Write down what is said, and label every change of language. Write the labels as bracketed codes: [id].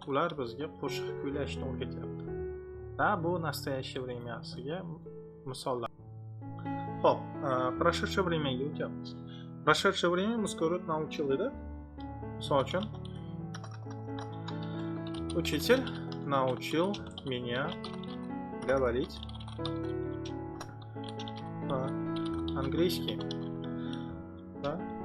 [uz] Ular bizga qo'shiq kuylashni o'rgatyapti. Да, bu настоящее времяsiga misollar. Xo'p, прошедшее времяga o'tyapmiz. [ru] Прошедшее время мы скоро научил edi. [uz] Misol uchun, [ru] учитель научил меня говорить по-английски. Да?